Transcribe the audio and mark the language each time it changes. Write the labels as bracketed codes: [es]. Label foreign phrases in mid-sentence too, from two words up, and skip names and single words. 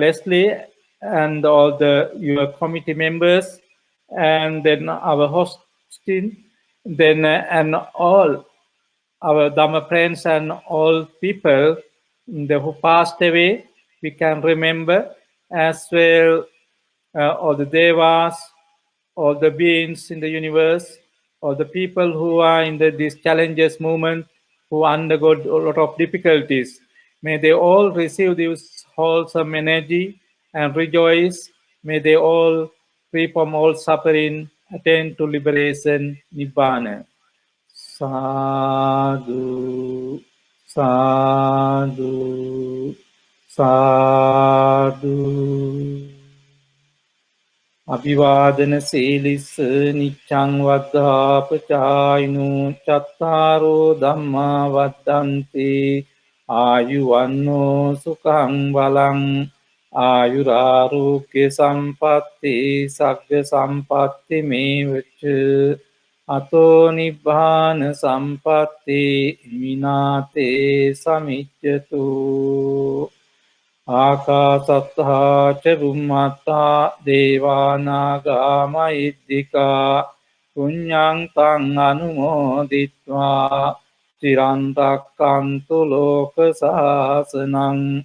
[en] Leslie, and all the your committee members, and then our hosting, then and all our Dhamma friends and all people who passed away, we can remember as well all the devas, all the beings in the universe, all the people who are in these challenges movement, who undergo a lot of difficulties. May they all receive this wholesome energy and rejoice. May they all free from all suffering, attain to liberation, Nibbana. [pi] Sadhu, sadhu, sadhu. අභිවාදන සීලිස්ස නිච්ඡං වද්ධාපචායිනෝ චත්තාරෝ ධම්මා වද්දන්ති ආයුවන්නෝ සුඛං බලං ආයුරාෝග්‍ය සම්පatti සග්ග සම්පatti මේවච අතෝ නිබ්බාන සම්පatti විනාතේ සමිච්ඡතු ආකාසත්තා ච බුම්මත්තා දේවානාගා මහිද්దికා පුඤ්ඤං තං අනුමෝදිත්වා චිරන් රැක්කන්තු ලෝක සාසනං